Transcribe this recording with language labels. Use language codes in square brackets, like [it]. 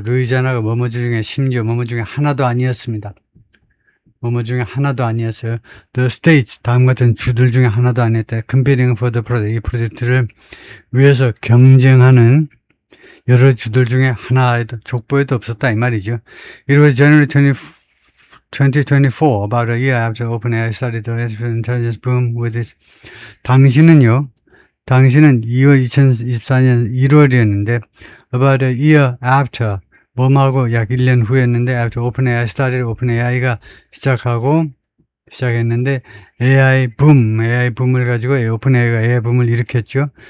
[ko] 루이지아나가 뭐뭐 중에, 심지어 뭐뭐 중에 하나도 아니었습니다. 뭐뭐 중에 하나도 아니었어요. The states, 다음 같은 주들 중에 하나도 아니었다. [en] Competing for the project, [ko] 이 프로젝트를 위해서 경쟁하는 여러 주들 중에 하나에도, 족보에도 없었다 이 말이죠. [en] It was January 2024, about a year after OpenAI started the artificial intelligence boom with its. [ko] 당신은 2024년 1월이었는데, [en] about a year after, [ko] 뭐하고 약 1년 후였는데, [en] after OpenAI started, [ko] OpenAI가 시작했는데, AI 붐을 가지고, OpenAI가 AI 붐을 일으켰죠.